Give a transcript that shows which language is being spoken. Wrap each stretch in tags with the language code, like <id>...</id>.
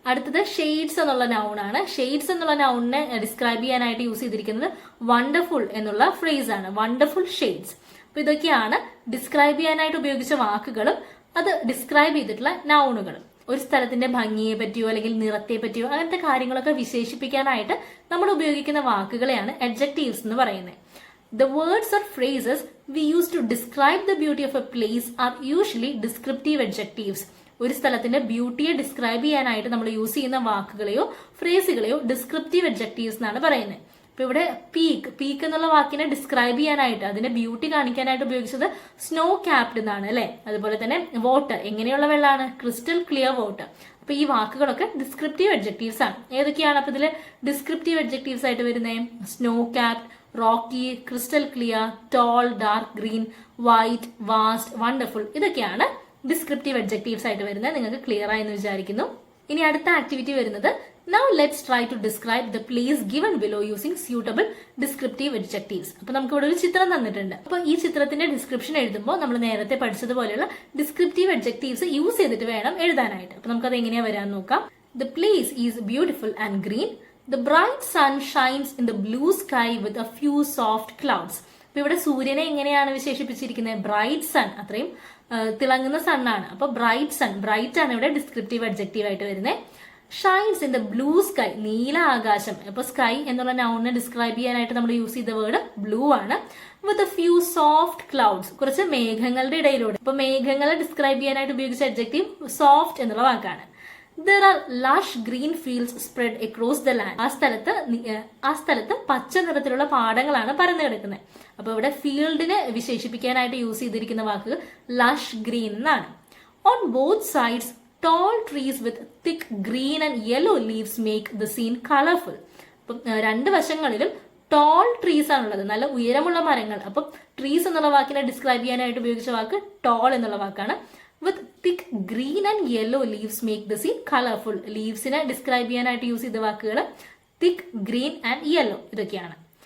<ml>അടുത്തത് ഷെയ്ഡ്സ് എന്നുള്ള നൗൺ ആണ്. ഷെയ്ഡ്സ് എന്നുള്ള നൗണിനെ ഡിസ്ക്രൈബ് ചെയ്യാനായിട്ട് യൂസ് ചെയ്തിരിക്കുന്നത് വണ്ടർഫുൾ എന്നുള്ള ഫ്രേസ് ആണ്, വണ്ടർഫുൾ ഷെയ്ഡ്സ്. അപ്പൊ ഇതൊക്കെയാണ് ഡിസ്ക്രൈബ് ചെയ്യാനായിട്ട് ഉപയോഗിച്ച വാക്കുകളും അത് ഡിസ്ക്രൈബ് ചെയ്തിട്ടുള്ള നൗണുകളും. ഒരു സ്ഥലത്തിന്റെ ഭംഗിയെ പറ്റിയോ അല്ലെങ്കിൽ നിറത്തെ പറ്റിയോ അങ്ങനത്തെ കാര്യങ്ങളൊക്കെ വിശേഷിപ്പിക്കാനായിട്ട് നമ്മൾ ഉപയോഗിക്കുന്ന വാക്കുകളെയാണ് adjectives എന്ന് പറയുന്നത്.</ml> <en>The words or phrases we use to describe the beauty of a place are usually descriptive adjectives.</en> <ml>ഒരു സ്ഥലത്തിന്റെ ബ്യൂട്ടിയെ ഡിസ്ക്രൈബ് ചെയ്യാനായിട്ട് നമ്മൾ യൂസ് ചെയ്യുന്ന വാക്കുകളെയോ ഫ്രേസുകളെയോ ഡിസ്ക്രിപ്റ്റീവ് adjectives എന്നാണ് പറയുന്നത്. അപ്പൊ ഇവിടെ പീക്ക് എന്നുള്ള വാക്കിനെ ഡിസ്ക്രൈബ് ചെയ്യാനായിട്ട്, അതിന്റെ ബ്യൂട്ടി കാണിക്കാനായിട്ട് ഉപയോഗിച്ചത് സ്നോ ക്യാപ്ഡ് എന്നാണ് അല്ലെ. അതുപോലെ തന്നെ വാട്ടർ, എങ്ങനെയുള്ള വെള്ളമാണ്? Crystal clear water. അപ്പൊ ഈ വാക്കുകളൊക്കെ ഡിസ്ക്രിപ്റ്റീവ് adjectives ആണ്. ഏതൊക്കെയാണ് അപ്പൊ ഇതില് ഡിസ്ക്രിപ്റ്റീവ് adjectives ആയിട്ട് വരുന്നത്? Snow capped, Rocky, crystal clear, toll, dark green, white, vast, wonderful. ഇതൊക്കെയാണ് ഡിസ്ക്രിപ്റ്റീവ് adjectives ആയിട്ട് വരുന്നത്. നിങ്ങൾക്ക് ക്ലിയർ ആയെന്ന് വിചാരിക്കുന്നു. ഇനി അടുത്ത ആക്ടിവിറ്റി വരുന്നത്</ml> <en>Now let's try to describe the place given below using suitable descriptive adjectives.</en> <ml>അപ്പൊ നമുക്ക് ഇവിടെ ഒരു ചിത്രം തന്നിട്ടുണ്ട്. അപ്പൊ ഈ ചിത്രത്തിന്റെ ഡിസ്ക്രിപ്ഷൻ എഴുതുമ്പോൾ നമ്മൾ നേരത്തെ പഠിച്ചതുപോലെയുള്ള ഡിസ്ക്രിപ്റ്റീവ് adjectives യൂസ് ചെയ്തിട്ട് വേണം എഴുതാനായിട്ട്. അപ്പൊ നമുക്കത് എങ്ങനെയാ വരാൻ നോക്കാം. The place is beautiful and green. The bright sun shines in the blue sky with a few soft clouds. അപ്പൊ ഇവിടെ സൂര്യനെ എങ്ങനെയാണ് വിശേഷിപ്പിച്ചിരിക്കുന്നത്? ബ്രൈറ്റ് സൺ, അത്രയും തിളങ്ങുന്ന സണ്ണാണ്. അപ്പൊ ബ്രൈറ്റ് സൺ, ബ്രൈറ്റ് ആണ് ഇവിടെ ഡിസ്ക്രിപ്റ്റീവ് adjective ആയിട്ട് വരുന്നത്.</ml> <en>shines in the blue sky,</en> <ml>നീല ആകാശം. അപ്പൊ സ്കൈ എന്നുള്ള നൗണിനെ ഡിസ്ക്രൈബ് ചെയ്യാനായിട്ട് നമ്മൾ യൂസ് ചെയ്ത വേർഡ് ബ്ലൂ ആണ്.</ml> <en>with a few soft clouds,</en> <ml>കുറച്ച് മേഘങ്ങളുടെ ഇടയിലൂടെ. അപ്പൊ മേഘങ്ങളെ ഡിസ്ക്രൈബ് ചെയ്യാനായിട്ട് ഉപയോഗിച്ച adjective സോഫ്റ്റ് എന്നുള്ള വാക്കാണ്.</ml> <en>There are lush green fields spread across the land.</en> <ml>ആ സ്ഥലത്ത് പച്ച നിറത്തിലുള്ള പാടങ്ങളാണ് പരന്നു കിടക്കുന്നത്. അപ്പൊ ഇവിടെ ഫീൽഡിനെ വിശേഷിപ്പിക്കാനായിട്ട് യൂസ് ചെയ്തിരിക്കുന്ന വാക്ക് ലഷ് ഗ്രീൻ എന്നാണ്.</ml> <en>On both sides, tall trees with thick green and yellow leaves make the scene colorful.</en> <ml>അപ്പം രണ്ട് വശങ്ങളിലും ടോൾ ട്രീസ് ആണുള്ളത്, നല്ല ഉയരമുള്ള മരങ്ങൾ. അപ്പം ട്രീസ് എന്നുള്ള വാക്കിനെ ഡിസ്ക്രൈബ് ചെയ്യാനായിട്ട് ഉപയോഗിച്ച വാക്ക് ടോൾ എന്നുള്ള വാക്കാണ്.</ml> <en>With thick green and yellow leaves make the scene colourful.</en> <ml>ലീവ്സിനെ describe ചെയ്യാനായിട്ട് യൂസ് ചെയ്ത വാക്കുകൾ തിക്, ഗ്രീൻ ആൻഡ് യെല്ലോ. ഇതൊക്കെയാണ്.</ml>